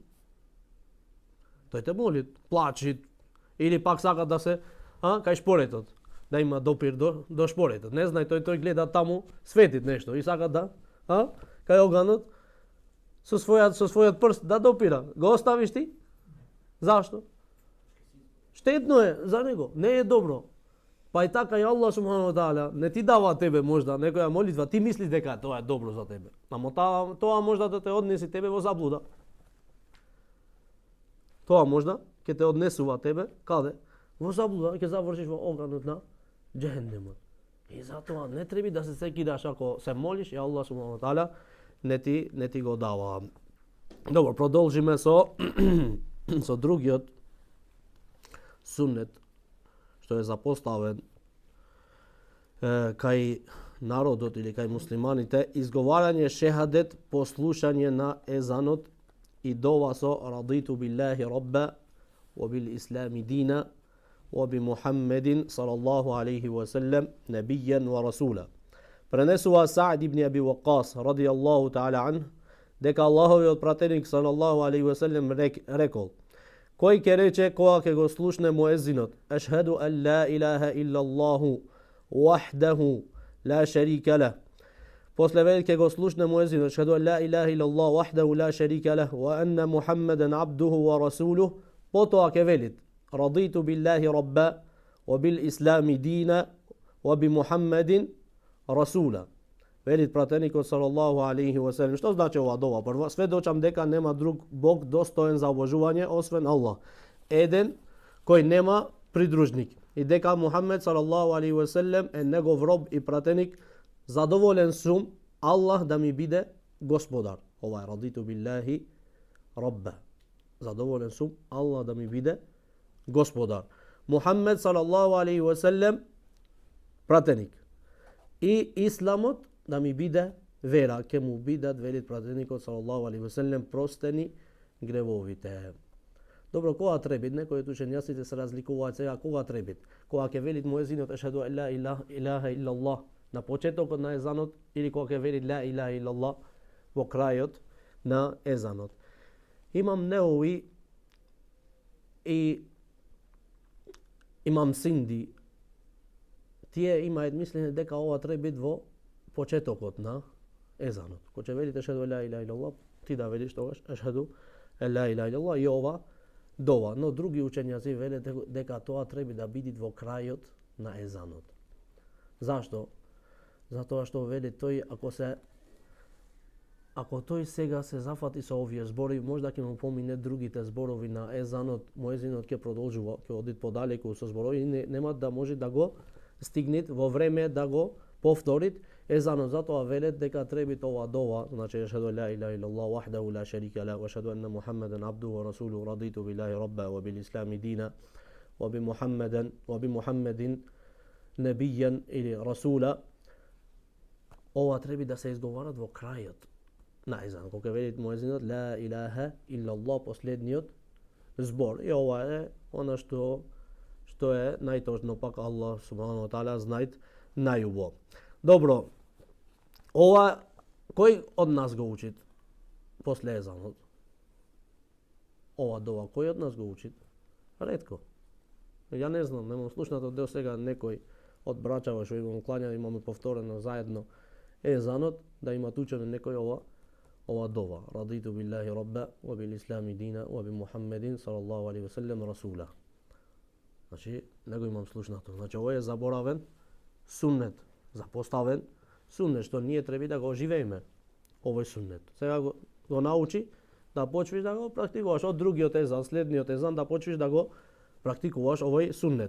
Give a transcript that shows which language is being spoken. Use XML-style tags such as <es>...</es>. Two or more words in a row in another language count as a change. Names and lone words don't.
<mk>Тој те моли, плачи, или пак сака да се, кај шпоретот, да има допир до шпоретот. Не знае, тој гледа таму, светит нешто и сака да, кај оганот, со својот прст да допира. Го оставиш ти? Зашто? Штетно е за него, не е добро. Па и така и Аллах</mk> <ar>سبحانه وتعالى</ar> <mk>не ти дава тебе можда некоја молитва, ти мислиш дека тоа е добро за тебе. Ама тоа можда да те однеси тебе во заблуда. Тоа можда ќе те однесува тебе каде? Во заблуда, ќе завршиш во оганот на џехенемот. И затоа не треба да се секидаш ако се молиш и Аллах</mk> <ar>سبحانه وتعالى</ar> <mk>не ти го дава. Добро, продолжиме со другиот суннет што е запоставен кај народот или кај муслиманите, изговарање шехадет по слушање на езанот и дова со</mk> <ar>رضيت بالله ربا وبالإسلام دينا وبمحمد صلى الله عليه وسلم نبيا ورسولا.</ar> <mk>Prenесува Саъд ибн Аби Вакас</mk> <ar>رضي الله تعالى عن</ar> <mk>дека Аллаховиот пратеник</mk> <ar>صلى الله عليه وسلم</ar> <mk>рекол: кој ќе рече кога ќе го слушне муезинот</mk> <ar>أشهد أن لا إله إلا الله وحده لا شريك له,</ar> <mk>после вели ќе го слушне муезинот</mk> <ar>أشهد أن لا إله إلا الله وحده لا شريك له وأن محمدا عبده ورسوله,</ar> <mk>потоа ќе велит</mk> <ar>رضيت بالله ربا وبالإسلام دينا وبمحمد رسولا.</ar> <mk>Велит пратеникот</mk> <ar>صلى الله عليه وسلم.</ar> <mk>Што значи ова дова? Прво, сведочам дека нема друг Бог достоен за обожување освен Аллах. Еден кој нема придружник. И дека Мухаммед</mk> <ar>صلى الله عليه وسلم</ar> <mk>е негов роб и пратеник. Задоволен сум Аллах да ми биде господар. Ова е</mk> <ar>رضيت بالله ربا.</ar> <mk>Задоволен сум Аллах да ми биде господар. Мухаммед</mk> <ar>صلى الله عليه وسلم</ar> <mk>пратеник. И исламот да ми биде вера, ке му бидат, велит пратеникот</mk> <ar>صلى الله عليه وسلم,</ar> <mk>простени гревовите. Добро, кога требит? Некои од учењаците се разликуваат сега кога требит. Кога ќе велит муезинот</mk> <ar>أشهد أن لا إله إلا الله</ar> <mk>на почетокот на езанот или кога ќе велит</mk> <ar>لا إله إلا الله</ar> <mk>во крајот на езанот. Имам Неови и имам Синди, тие имаат мислење дека ова треба бит во почетокот на езанот. Кога ќе велите</mk> <ar>أشهد لا إله إلا الله,</ar> <mk>ти да велиш тогаш</mk> <ar>أشهد لا إله إلا الله</ar> <mk>и ова дова. Но други учењаци велат дека тоа треба да биде во крајот на езанот. Зашто? Затоа што вели тој ако тој сега се зафати со овие зборови, можда ќе му помине другите зборови на езанот, муезинот ќе продолжува, ќе оди подалеку со зборови и нема да може да го стигнет во време да го повторит езанот. Затоа велет дека треба ова дова, значи</mk> <ar>أشهد لا إله إلا الله وحده لا شريك له وأشهد أن محمدا عبده ورسوله رضيت بالله ربا وبالإسلام دينا وبمحمد نبيا أو رسولا.</ar> <mk>Ова треба да се изговарат во крајот на езан. Кога велит муезинот</mk> <ar>لا إله إلا الله,</ar> <mk>последниот збор. И ова е она што е најточно, пак Аллах</mk> <ar>سبحانه وتعالى</ar> <mk>знаит најубо. Добро, ова кој од нас го учит после езанот? Ова дова кој од нас го учит? Ретко. Ја не знам, немам слушнато до сега некој од брачава што го клања, имаме повторено заедно езанот, да имат учено некој ова дова.</mk> <ar>رضيت بالله ربا وبالإسلام دينا وبمحمد صلى الله عليه وسلم رسولا.</ar> <mk>Значи, не го имам слушнато. Значи, ова е заборавен суннет, запоставен суннет, што ние треба да го оживееме овој суннет. Сега го научи да почнеш да го практикуваш од другиот езан, следниот езан, да почнеш да го практикуваш овој суннет.</mk>